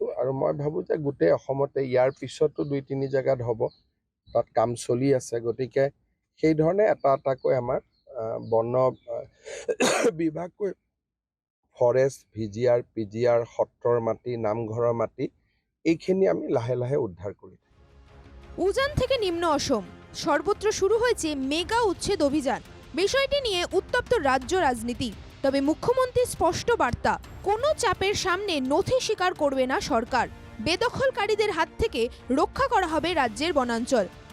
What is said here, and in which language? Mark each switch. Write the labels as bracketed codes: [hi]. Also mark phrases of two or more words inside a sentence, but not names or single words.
[as] আৰু মই ভাবোঁ যে গোটেই অসমতে ইয়াৰ পিছতো ২-৩ জেগাত হ'ব, তাত কাম চলি আছে। গতিকে সেই ধৰণে এটা এটাকৈ আমাৰ বন বিভাগকৈ ফৰেষ্ট, VGR, PGR, সত্ৰৰ মাটি, নামঘৰৰ মাটি এইখিনি আমি লাহে লাহে উদ্ধার করি। [bn] উজান থেকে নিম্ন অসম সর্বত্র শুরু হয়েছে মেগা উচ্ছেদ অভিযান। বিষয়টি নিয়ে উত্তপ্ত রাজ্য রাজনীতি। তবে মুখ্যমন্ত্রীর স্পষ্ট বার্তা, কোনো চাপের সামনে নথি স্বীকার করবে না সরকার। বেদখলকারীদের হাত থেকে রক্ষা করা হবে রাজ্যের বনাঞ্চল।